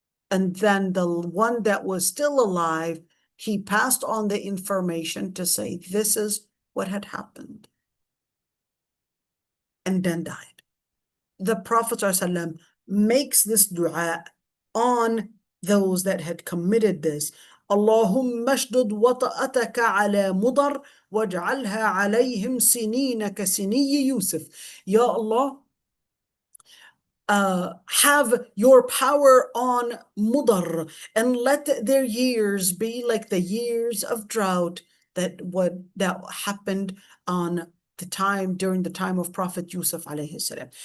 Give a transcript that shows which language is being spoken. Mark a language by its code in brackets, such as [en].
[en] And then the one that was still alive, he passed on the information to say, this is what had happened. And then died. The Prophet ﷺ makes this dua on those that had committed this. [ar] اللهم اشدد وطأتك على مضر واجعلها عليهم سنين كسني يوسف. [en] Ya Allah, have your power on Mudar and let their years be like the years of drought that happened on the time during the time of Prophet Yusuf alayhi salam.